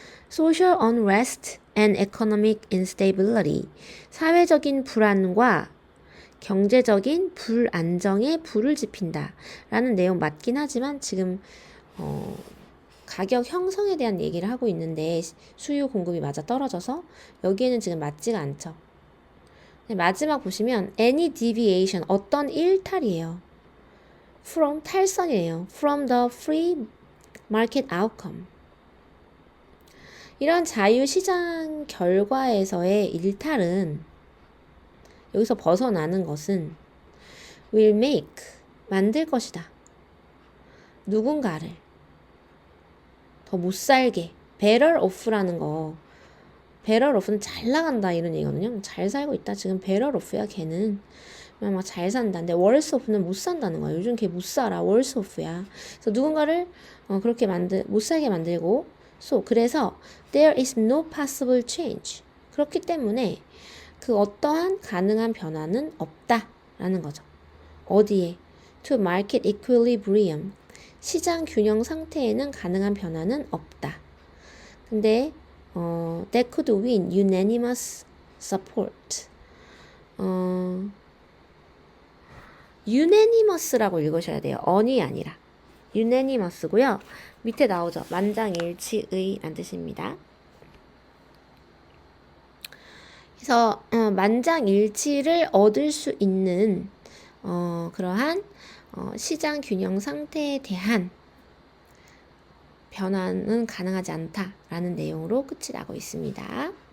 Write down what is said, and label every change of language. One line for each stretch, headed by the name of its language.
English: Social unrest and economic instability,
Korean: 사회적인 불안과 경제적인 불안정에 불을 지핀다 라는 내용 맞긴 하지만 지금 가격 형성에 대한 얘기를 하고 있는데 수요 공급이 맞아 떨어져서 여기에는 지금 맞지가 않죠. 마지막 보시면
English: any deviation,
Korean: 어떤 일탈이에요. from, 탈선이에요.
English: from the free market outcome.
Korean: 이런 자유시장 결과에서의 일탈은 여기서 벗어나는 것은
English: will make,
Korean: 만들 것이다. 누군가를 더 못살게, better off라는 거, better off는 잘 나간다 이런 얘기거든요. 잘 살고 있다. 지금 better off야 걔는. 막 잘 산다. 근데 worse off는 못 산다는 거야. 요즘 걔 못 살아. worse off야. 그래서 누군가를 그렇게 못 살게 만들고 그래서
English: there is no possible change.
Korean: 그렇기 때문에 그 어떠한 가능한 변화는 없다라는 거죠. 어디에?
English: To market equilibrium.
Korean: 시장 균형 상태에는 가능한 변화는 없다. 근데
English: that could win unanimous support.
Korean: unanimous라고 읽으셔야 돼요. on이 아니라 unanimous고요. 밑에 나오죠. 만장일치의 라는 뜻입니다. 그래서 만장일치를 얻을 수 있는 그러한 시장 균형 상태에 대한 변화는 가능하지 않다라는 내용으로 끝이 나고 있습니다.